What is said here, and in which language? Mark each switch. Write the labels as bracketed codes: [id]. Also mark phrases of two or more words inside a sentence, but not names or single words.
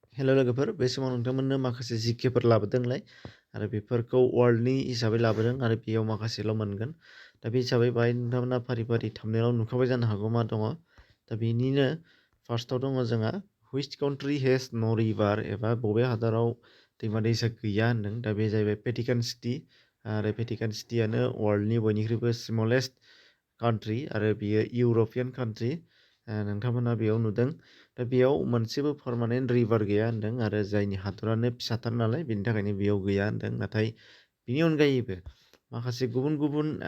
[brx] हेल' लोगोफोर बे समाव नोंथांमोननो माखासे जिकेफोर लाबोदोंलाय आरो बेफोरखौ वर्ल्डनि हिसाबै लाबोदों आरो बेयाव माखासेल' मोनगोन दा बे हिसाबै बाहाय नोंथांमोना फारि फारि थांबनेलाव नुखाबाय जानो हागौ मा दङ दा बेनिनो फार्स्टआव दङ जोंहा [en] which country has no river [brx] एबा बबे हादराव दैमा दैसा गैया होनदों दा बे जाहैबाय भेटिकान सिटि आरो भेटिकान सिटियानो वर्ल्डनि बयनिख्रुइबो [en] smallest country [brx] आरो बियो [en] European country [brx] नोंथांमोना बेयाव नुदों दा बेयाव मोनसेबो [en] permanent river [brx] गैया होनदों आरो जायनि हादरानो फिसाथार नालाय बेनि थाखायनो बेयाव गैया होनदों नाथाय बिनि अनगायैबो माखासे गुबुन गुबुन